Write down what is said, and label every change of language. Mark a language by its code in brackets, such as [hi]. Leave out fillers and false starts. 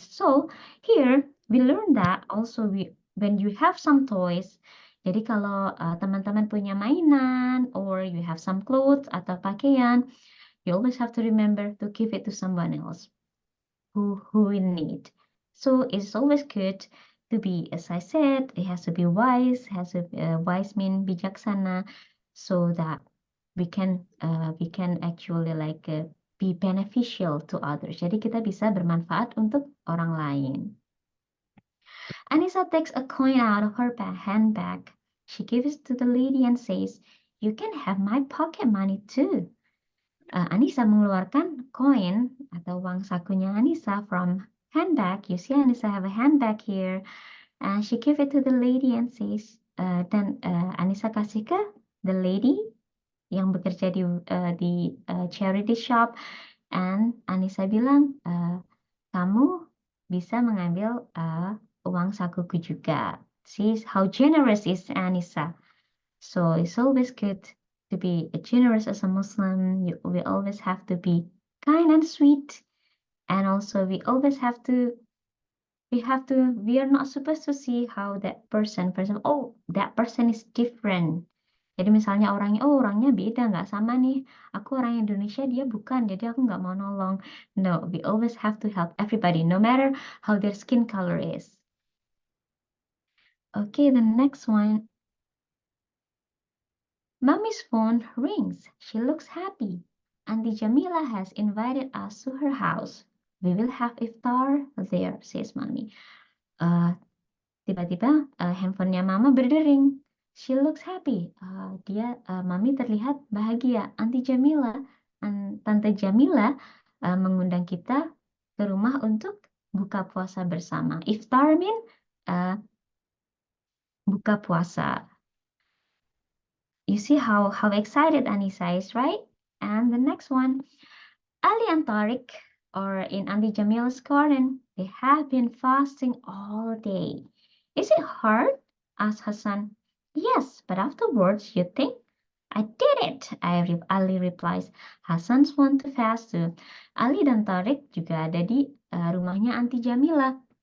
[en] So here we learn that also when you have some toys, [id] jadi kalau teman-teman punya mainan [en] or you have some clothes [id] atau pakaian, [en] you always have to remember to give it to someone else who in need. So it's always good to be, as I said, it has to be wise, wise mean [id] bijaksana, [en] so that we can actually like be beneficial to others. [id] Jadi kita bisa bermanfaat untuk orang lain. [en] Anissa takes a coin out of her handbag. She gives it to the lady and says, "You can have my pocket money too." [id] Anissa mengeluarkan koin atau uang sakunya Anissa [en] from handbag. You see Anissa have a handbag here. And she give it to the lady and says, [id] dan Anissa kasih ke [en] the lady [id] yang bekerja di [en] charity shop. [id] And Anissa bilang, kamu bisa mengambil uang sakuku juga. [en] See how generous is Anissa. So it's always good to be generous as a Muslim. We always have to be kind and sweet. And also we always have to, we are not supposed to see how that person, for example, oh, that person is different. [id] Jadi misalnya orangnya beda, nggak sama nih. Aku orang Indonesia, dia bukan, jadi aku nggak mau nolong. [en] No, we always have to help everybody, no matter how their skin color is. Okay, the next one. Mommy's phone rings. She looks happy. Auntie Jamila has invited us to her house. We will have iftar there, says Mommy. [id] Tiba-tiba handphonenya Mama berdering. [en] She looks happy. [id] Mami terlihat bahagia. Auntie Jamila, Tante Jamila mengundang kita ke rumah untuk buka puasa bersama. [en] Iftar mean [id] buka puasa. [en] You see how excited Anissa is, right? And the next one, Ali and Tariq, or in Auntie Jamila's garden, they have been fasting all day. Is it hard? Asked Hassan. Yes, but afterwards you think? I did it, Ali replies. Hassan's want to fast too. [id] Ali dan Tariq juga ada di rumahnya Auntie Jamila.